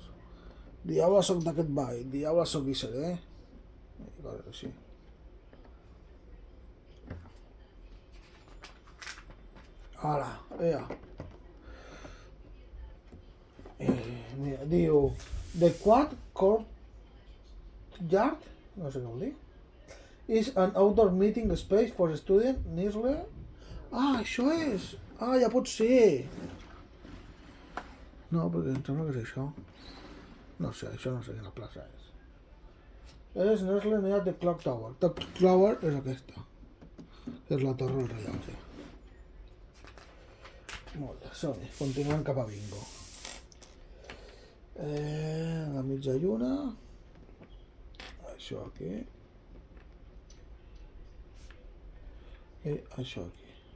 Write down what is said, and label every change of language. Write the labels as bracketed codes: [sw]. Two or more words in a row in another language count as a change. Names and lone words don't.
[ca] Diable soc d'aquest ball, diable soc i seré, i coses així. Ara, vea. Mira, diu, [en] the quad courtyard, [ca] no sé què vol dir, [en] is an outdoor meeting space for students nearly. [ca] Ah, això és! Ah, ja pot ser! No, perquè em sembla que és això. No sé, això no sé quina plaça és. [en] És nearly near the clock tower. The clock tower [ca] és aquesta. És la torre del rellotge. Molt bé, som-hi. Continuem cap a bingo. La mitja lluna. Això aquí. I això aquí.